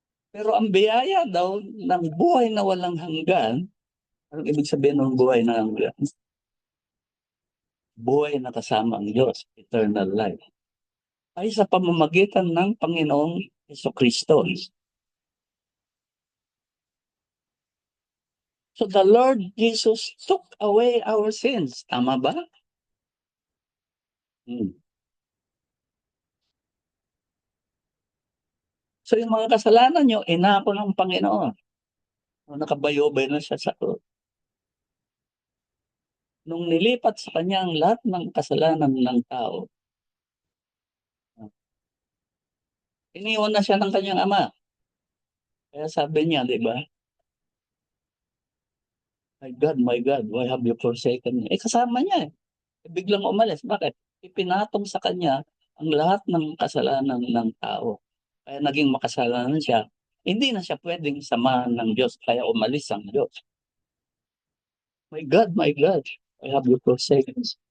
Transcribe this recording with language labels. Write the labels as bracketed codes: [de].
[tl] Pero ang biyaya daw ng buhay na walang hanggan, anong ibig sabihin ng buhay na hanggan? Buhay na kasama ang Diyos, eternal life, ay sa pamamagitan ng Panginoong Jesucristo. [en] So the Lord Jesus took away our sins. [tl] Tama ba? So yung mga kasalanan nyo, inako ng Panginoon. Nakabayobay na siya sa krus. Nung nilipat sa kanya ang lahat ng kasalanan ng tao, iniwan na siya ng kanyang ama. Kaya sabi niya, di ba? [en] My God, why have you forsaken me? [tl] Kasama niya eh. Biglang umalis. Bakit? Ipinatong sa kanya ang lahat ng kasalanan ng tao. Kaya naging makasalanan siya. Hindi na siya pwedeng samahan ng Diyos. Kaya umalis ang Diyos. [en] My God, why have you forsaken me?